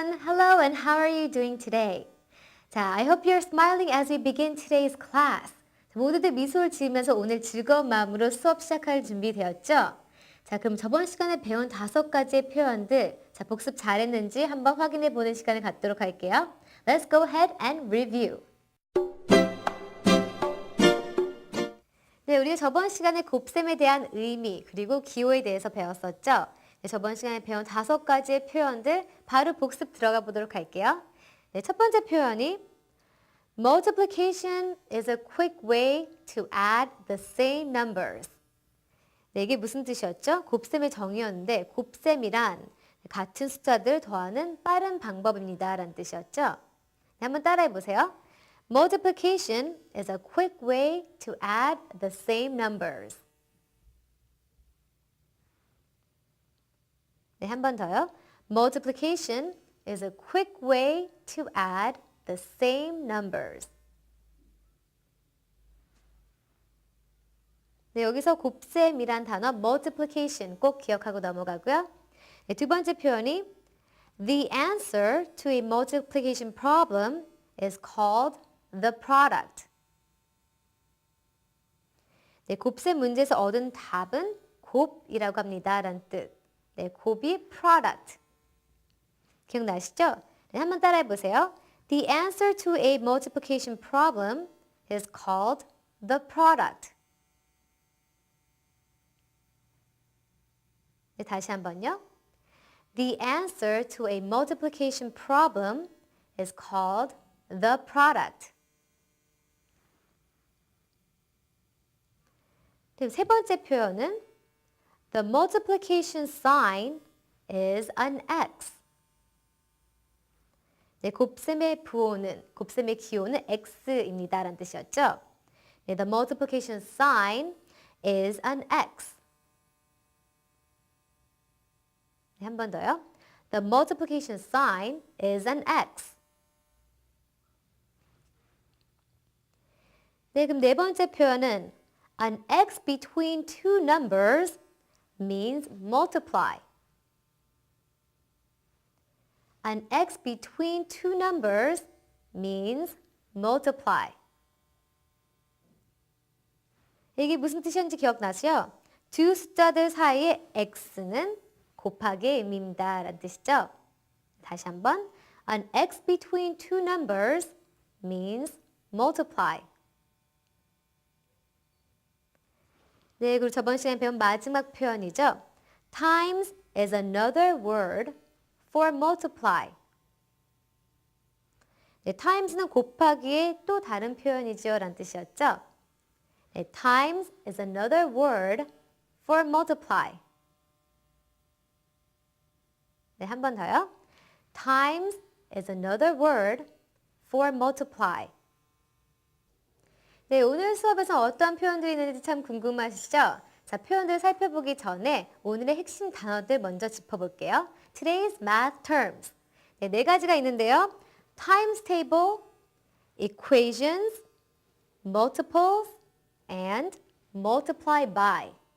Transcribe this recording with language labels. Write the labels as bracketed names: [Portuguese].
[English] Hello and how are you doing today? 자, I hope you're smiling as we begin today's class. [Korean] 모두들 미소를 지으면서 오늘 즐거운 마음으로 수업 시작할 준비 되었죠? 자, 그럼 저번 시간에 배운 5가지의 표현들, 자, 복습 잘했는지 한번 확인해 보는 시간을 갖도록 할게요. [English] Let's go ahead and review. [Korean] 네, 우리 저번 시간에 곱셈에 대한 의미, 그리고 기호에 대해서 배웠었죠? 네, 저번 시간에 배운 5가지의 표현들 바로 복습 들어가 보도록 할게요. 네, 첫 번째 표현이 [English] Multiplication is a quick way to add the same numbers. [Korean] 네, 이게 무슨 뜻이었죠? 곱셈의 정의였는데 곱셈이란 같은 숫자들 더하는 빠른 방법입니다 라는 뜻이었죠. 네, 한번 따라해 보세요. [English] Multiplication is a quick way to add the same numbers. [Korean] 네, 한 번 더요. [English] Multiplication is a quick way to add the same numbers. [Korean] 네, 여기서 곱셈이란 단어 multiplication 꼭 기억하고 넘어가고요. 네, 두 번째 표현이 [English] The answer to a multiplication problem is called the product. [Korean] 네, 곱셈 문제에서 얻은 답은 곱이라고 합니다 라는 뜻. 네, 곱이 product. 기억나시죠? 네, 한번 따라해 보세요. [English] The answer to a multiplication problem is called the product. [Korean] 네, 다시 한번요. [English] The answer to a multiplication problem is called the product. [Korean] 그리고 세 번째 표현은 [English] The multiplication sign is an X. [Korean] 네, 곱셈의 부호는, 곱셈의 기호는 X입니다 라는 뜻이었죠. [English] 네, the multiplication sign is an X. [Korean] 네, 한 번 더요. [English] The multiplication sign is an X. [Korean] 네, 그럼 네 번째 표현은 [English] An X between two numbers means multiply. An X between two numbers means multiply. [Korean] 이게 무슨 뜻이었는지 기억나시죠? 두 숫자들 사이의 X는 곱하기의 의미입니다 라는 뜻이죠. 다시 한번 [English] An X between two numbers means multiply. [Korean] 네, 그리고 저번 시간에 배운 마지막 표현이죠. [English] Times is another word for multiply. [Korean] 네, times는 곱하기의 또 다른 표현이죠 라는 뜻이었죠. [English] 네, times is another word for multiply. [Korean] 네, 한 번 더요. [English] Times is another word for multiply. [Korean] 네, 오늘 수업에서 어떤 표현들이 있는지 참 궁금하시죠? 자, 표현들 살펴보기 전에 오늘의 핵심 단어들 먼저 짚어볼게요. [English] Today's math terms. [Korean] 네, 4가지가 있는데요. [English] Times table, equations, multiples, and multiply by.